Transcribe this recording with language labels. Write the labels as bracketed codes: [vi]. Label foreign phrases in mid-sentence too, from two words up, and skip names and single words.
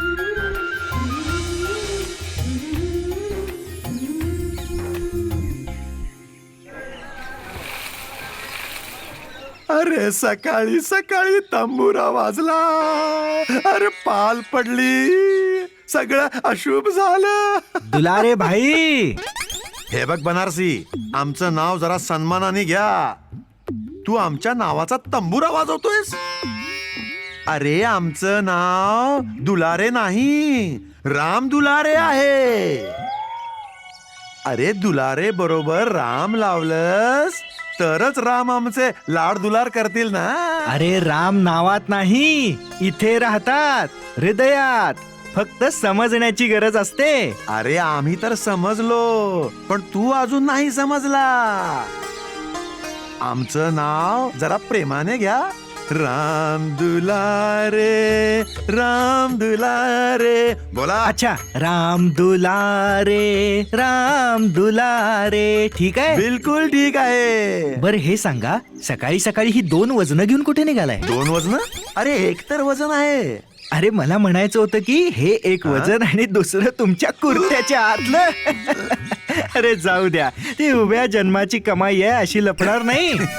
[mr] अरे सकाळी सकाळी तंबुरा वाजला, अरे पाल पडली, सगळं अशुभ झालं. दुलारे भाई, हे बघ बनारसी, आमचं नाव जरा सन्मानाने घ्या. तू आमच्या नावाचा तंबुरा वाजवतोयस. अरे आमचं नाव दुलारे नाही, राम दुलारे आहे. अरे दुलारे बरोबर राम लावलंस तरच राम आमचे लाड दुलार करतील ना. अरे राम नावात नाही, इथे राहतात, हृदयात. फक्त समजण्याची गरज असते. अरे आम्ही तर समजलो, पण तू अजून नाही समजला. आमचं नाव जरा प्रेमाने घ्या. राम दुलारे, राम दुलारे. बोला. अच्छा, राम दुलारे, राम दुलारे. ठीक आहे, बिलकुल ठीक आहे. बर हे सांगा, सकाळी सकाळी ही 2 वजनं घेऊन कुठे निघालाय? 2 वजन? अरे एक तर वजन आहे. अरे मला म्हणायचं होतं की हे एक वजन आणि दुसरं तुमच्या कुर्त्याच्या आतलं. अरे जाऊ द्या, ती उभ्या जन्माची कमाई आहे अशी लपणार नाही.